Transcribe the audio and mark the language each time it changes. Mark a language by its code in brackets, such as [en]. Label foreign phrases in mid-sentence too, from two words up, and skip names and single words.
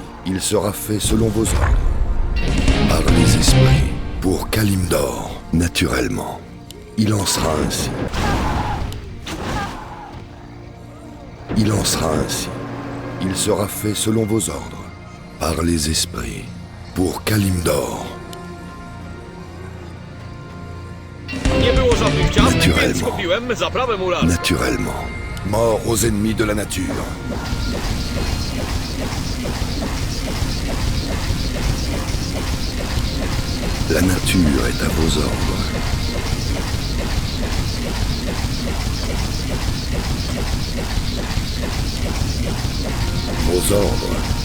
[fr] Il sera fait selon vos ordres. Par les esprits. Pour Kalimdor. Naturellement. Il en sera ainsi. Il en sera ainsi. Il sera fait selon vos ordres, par les esprits, pour Kalimdor. [pl] Nie było żadnych ciastek, więc [fr] Naturellement. [pl] kupiłem zaprawę muralską. [fr] Naturellement. Mort aux ennemis de la nature. La nature est à vos ordres. Vos ordres.